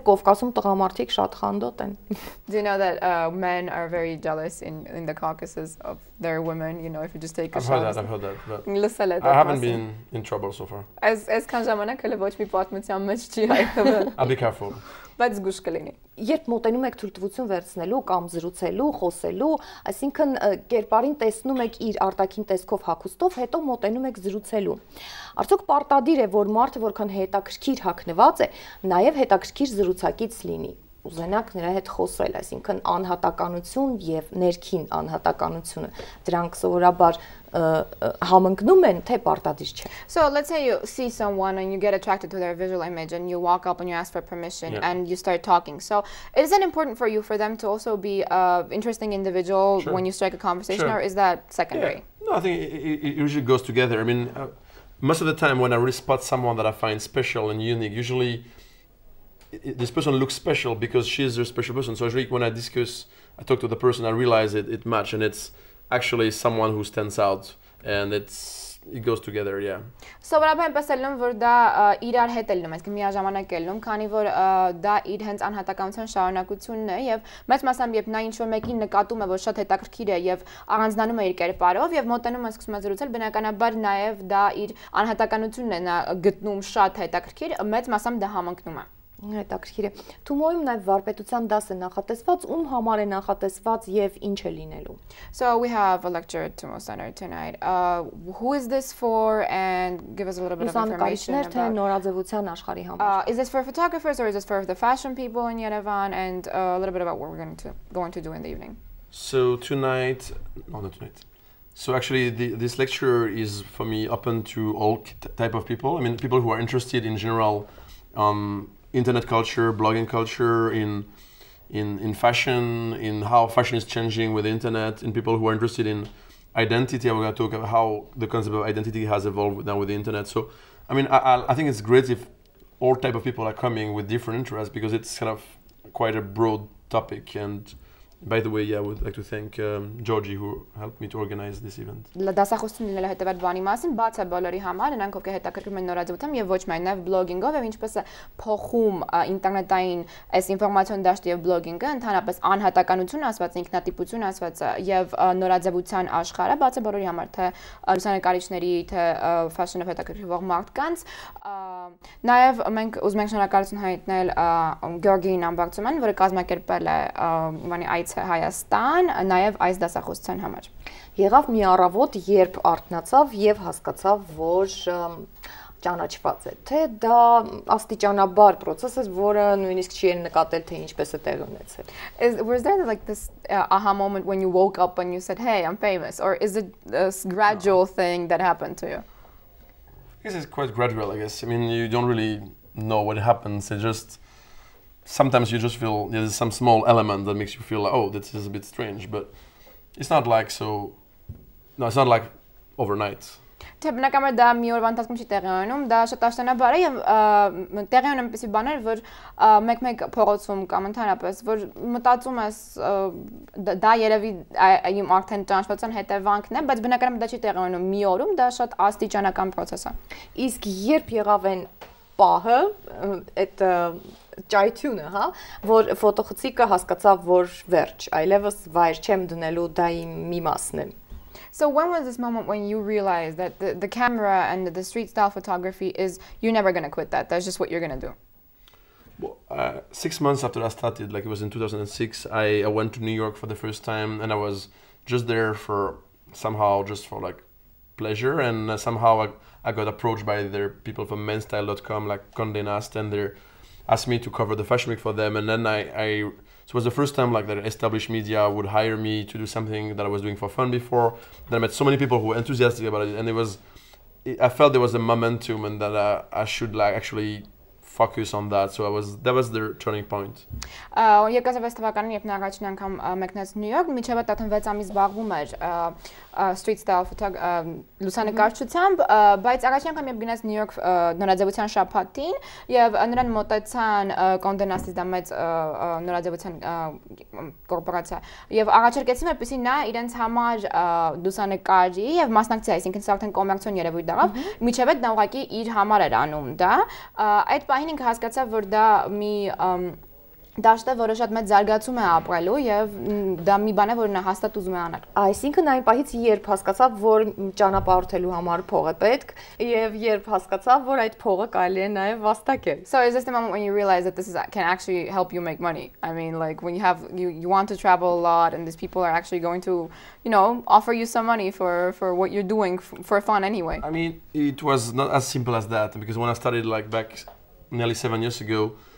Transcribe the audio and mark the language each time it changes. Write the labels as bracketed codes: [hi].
[hy] Գիտեք, Կովկասում տղամարդիկ շատ խանդոտ են։ [en] Do you know that men are very jealous in the Caucasus of their women, if you just take a shot? I've heard that. But I haven't been in trouble so far. [hy] Այսքան ժամանակ հələ ոչ մի պատմության մեջ չի հայտնվել։ [en] I'll be careful. [hy] Բայց զգուշ կլինի։ Երբ մոտենում եք թույլտվություն վերցնելու կամ զրուցելու, խոսելու, այսինքն կերպարին տեսնում եք իր արտաքին տեսքով հագուստով, հետո մոտենում եք զրուցելու։ Արդյոք պարտադիր է, որ մարդը որքան հետաքրքիր հագնված է, նաև հետաքրքիր զրուցակից լինի։ ուզենաք նրա հետ խոսել, այսինքն անհատականություն եւ ներքին անհատականությունը, դրանք սովորաբար համընկնում են, թե պարտադիր չէ։ [en] So let's say you see someone and you get attracted to their visual image and you walk up and you ask for permission and you start talking. So is it important for you for them to also be an interesting individual when you strike a conversation, or is that secondary? No, I think it usually goes together. I mean, most of the time when I really spot someone that I find special and unique, usually this person looks special because she is a special person. So usually when I talk to the person, I realize it matches, and it's actually someone who stands out, and it goes together, yeah. [hy] Սովորաբար այնպես էլ որ դա իրար հետ էլ նույնիսկ միաժամանակ էլ քանի որ դա իր հենց անհատականության շարունակությունն է եւ մեծ մասամբ երբ նա ինչ-որ մեկին նկատում է որ շատ հետաքրքիր է եւ առանձնանում է իր կերպարով եւ մոտենում է սկսում է զրուցել, բնականաբար նաեւ դա իր անհատականությունն է նա գտնում շատ հետաքրքիր, մեծ մասամբ դա համընկնում է։ Հետաքրքիր է։ Թումոյում նաև վարպետության դաս է նախատեսված, ում համար է նախատեսված եւ ինչ է լինելու։ [en] So we have a lecture at Tumo Center tonight. Who is this for, and give us a little bit of information about [hy] թե նորաձևության աշխարհի համար։ [en] Is this for photographers or is this for the fashion people in Yerevan, and a little bit about what we're going to do in the evening? So tonight, no, not tonight. So actually this lecture is for me open to all type of people. I mean, people who are interested in general internet culture, blogging culture, in fashion, in how fashion is changing with the internet, in people who are interested in identity. I'm going to talk about how the concept of identity has evolved now with the internet. So, I mean, I think it's great if all type of people are coming with different interests, because it's kind of quite a broad topic. And by the way, yeah, I would like to thank Georgie, who helped me to organize this event. [hy] Դասախոսությունն հետևած բանի մասին բաց է բոլորի համար, նրանք ովքեր հետաքրքրում են նորաձևությամբ եւ ոչ միայն նաեւ բլոգինգով, եւ ինչպես է փոխում ինտերնետային այս ինֆորմացիոն դաշտը եւ բլոգինգը, ընդհանրապես անհատականություն ասված, ինքնատիպություն ասված եւ նորաձևության աշխարհը բաց է բոլորի համար, թե լուսանկարիչների, թե ֆաշնով հետաքրքրվող մարդկանց։ Նաեւ մենք ուզում ենք շնորհակալություն հայտնել Գյորգիին Ամբարձումյան, որը կազմակերպել է Իվանի այցը Հայաստան, նաեւ այս դասախոսության համար։ Եղավ մի առավոտ, երբ արթնացավ եւ հասկացավ, որ ճանաչված է, թե դա աստիճանաբար process է, որը նույնիսկ չի նկատել, թե ինչպես է տեղի ունեցել։ [en] Was there like this aha moment when you woke up and you said, "Hey, I'm famous," or is it a gradual thing that happened to you? I guess it's quite gradual, I guess. I mean, you don't really know what happens. It just, sometimes you just feel there's some small element that makes you feel like, oh, this is a bit strange, but it's not like it's not like overnight. [hy] Թե բնականաբար դա մի օրվա ընթացքում չի տեղի ունենում, դա շատ աշտանաբար է եւ տեղի ունեն այնպեսի բաներ, որ մեկ-մեկ փողոցում կամ ընդհանրապես որ մտածում ես դա երևի իմ արդեն ճանաչվածության հետևանքն է, բայց բնականաբար դա չի տեղի ունենում մի օրում, դա շատ աստիճանական process է։ Իսկ երբ եղավ այն պահը, այդ ճայթյունը, հա, որ ֆոտոխցիկը հասկացավ, որ վերջ, այլևս վայր չեմ դնելու, դա իմ մի մասն է։ [en] So when was this moment when you realized that the camera and the street style photography is, you're never going to quit that, that's just what you're going to do? Well, 6 months after I started, like it was in 2006, I went to New York for the first time, and I was just there for like pleasure, and somehow I got approached by their people from menstyle.com, like Condé Nast, and they asked me to cover the fashion week for them, and then so it was the first time like that established media would hire me to do something that I was doing for fun before. Then I met so many people who were enthusiastic about it, and I felt there was a momentum, and that I should like actually focus on that. So that was the turning point. [hy] Եկազավես թվականին երբ նա առաջին անգամ մեկնեց Նյու Յորք, մինչև 16 ամիս զբաղվում էր street style լուսանկարչությամբ, բայց առաջին անգամ երբ գնաց Նյու Յորք նորաձևության շաբաթին եւ նրան մոտեցան Condé Nast-ից դա մեծ նորաձևության կորպորացիա եւ առաջարկեցին որպեսզի նա իրենց համար լուսանկարի եւ մասնակցի, այսինքն սա արդեն կոմերցիոն երևույթ դառավ, մինչև այդ նա ուղղակի իր համար էր անում դա, այդ պահին ինքը հասկացավ, որ դա մի դաշտ է, որը շատ մեծ զարգացում է ապրելու եւ դա մի բան է, որ նա հաստատ ուզում է անել։ Այսինքն այն պահից երբ հասկացավ, որ ճանապարհորդելու համար փող է պետք եւ երբ հասկացավ, որ այդ փողը կարելի է նաեւ վաստակել։ [en] So is this the moment when you realize that this can actually help you make money? I mean, like when you want to travel a lot and these people are actually going to, offer you some money for what you're doing for fun anyway. I mean, it was not as simple as that, because when I started like back nearly 7 years ago,